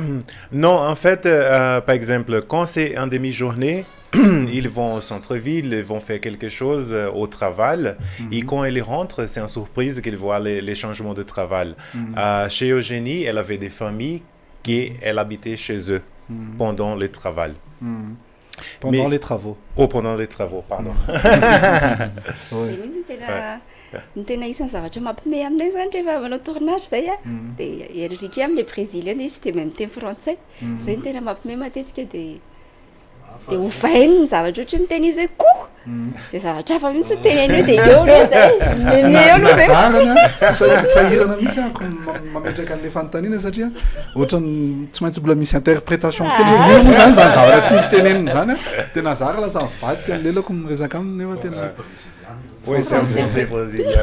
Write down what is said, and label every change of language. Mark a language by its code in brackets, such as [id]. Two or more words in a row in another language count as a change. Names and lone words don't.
[fr] Non, en fait, par exemple, quand c'est en demi-journée, ils vont au centre-ville, ils vont faire quelque chose au travail. Et quand ils rentrent, c'est une surprise qu'ils voient les changements de travail. Chez Eugénie, elle avait des familles qui habitaient chez eux pendant le travail. Pendant les travaux. Oh, pendant les travaux, pardon. [mg] ny tena isan'ny zavatra mampime aminay zany rehefa manao tournage zay a de Enrique amin'le brésilien izy [fr] de même [mg] miteny français zay ny tena mampime matetika de ovainy ny zavatra ohatra miteny izy hoe ko de zavatra hafa mihitsy teneny hoe de eo aloha zay sahirana mihitsy ako mametraka an'le fanontaniana satria ohatrany tsy maintsy mbola misy interprétation kely io moa zany zavatra tiako teneniny zany tena zara lasa mivadika am'lelako miresaka aminy nefa tena [fr] oui, c'est un français brésilien.